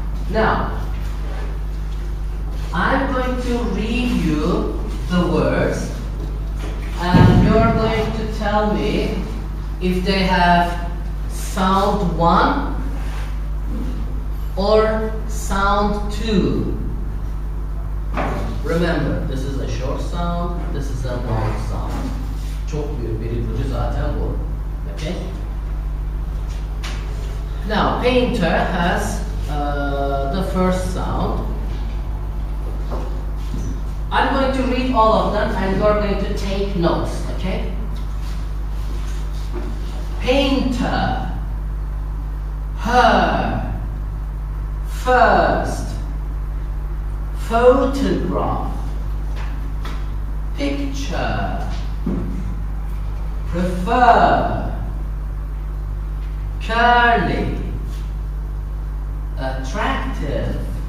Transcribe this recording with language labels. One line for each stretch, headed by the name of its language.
English: Now, I'm going to read you the words and you're going to tell me if they have sound 1 or sound 2. Remember, this is a short sound, this is a long sound.
Turkish: Çok büyük bir ipucu zaten bu.
English: Okay? Now, painter has the first sound. I'm going to read all of them and you're going to take notes, okay? Painter, her, first, photograph, picture, prefer, curly, attractive,